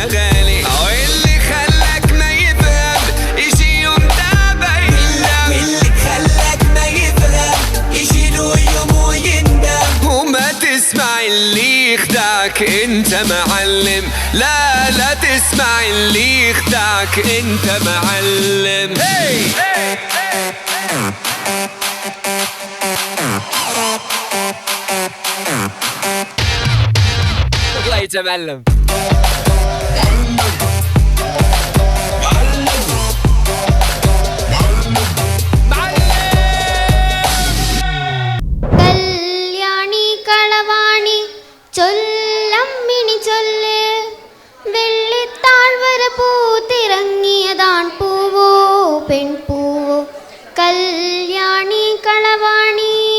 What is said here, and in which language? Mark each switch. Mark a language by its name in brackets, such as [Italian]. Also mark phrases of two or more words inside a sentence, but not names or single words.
[Arabic] غالي واللي خلاك ما يفهم يجي يوم تابعي واللي خلاك ما يفهم يجي له يوم ويندم وما تسمع اللي يخدعك انت معلم لا تسمع اللي يخدعك انت معلم طلعت معلم [Malayalam] കല്യാണി കളവാണി ചൊല്ലമ്മിണി ചൊല്ല് വെള്ളിത്താഴ്വര പൂത്തിറങ്ങിയതാൺ പൂവോ പെൺപൂവോ കല്യാണി കളവാണി